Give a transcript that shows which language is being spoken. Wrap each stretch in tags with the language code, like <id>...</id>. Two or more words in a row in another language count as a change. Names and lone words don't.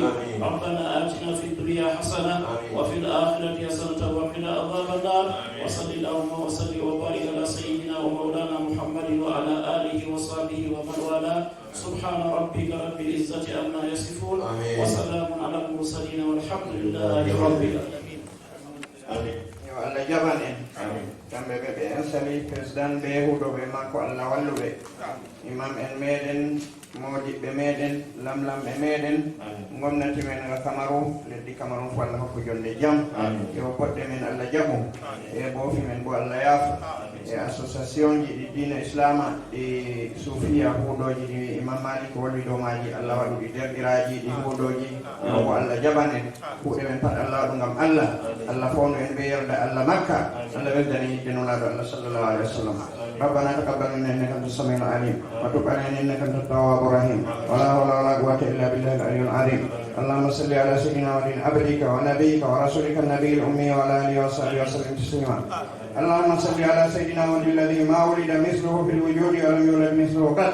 <ar>ربنا آتنا في الدنيا حسنة وفي الآخرة حسنة وقنا عذاب النار. وصل اللهم وسلم وبارك على سيدنا ومولانا محمد وعلى آله وصحبه ومن والاه. سبحان ربك رب العزة عما يصفون وسلام على المرسلين والحمد لله رب العالمين. آمين.</ar> <ff>Allah jabane kamɓe ɓe ɓe insali président ɓe huɗoɓe makko Allah walluɓe imam en meɗen modiɓɓe meɗen lamlamɓe meɗen gomnati men nga Cameroun leddi Cameroun fo Allah hokko jonde jaam yo poɗɗe men Allah jaɓu e boofi men bo Allah yaafo e association ji ɗi diina islama ɗi suufiya huuɗoji ɗi imam Malik walli dow maji Allah waɗu ɗi derɗiraji ɗi huuɗoji ko Allah jaɓanen kuuɗe men pat Allah waɗu ngam Allah Allah fawnu en ɓe yerda Allah makka Allah weldani yidde nulaɗo Allah</ff> <ar>صلى الله عليه وسلم. ربنا تقبل منا انك انت السميع العليم وتب علينا انك انت التواب الرحيم ولا حول ولا قوه الا بالله العلي العظيم. اللهم صل على سيدنا ولي عبدك ونبيك ورسولك النبي الامي وعلى اله وصحبه وسلم تسليما. اللهم صل على سيدنا ولي الذي ما ولد مثله في الوجود ولم يولد مثله قط.</ar>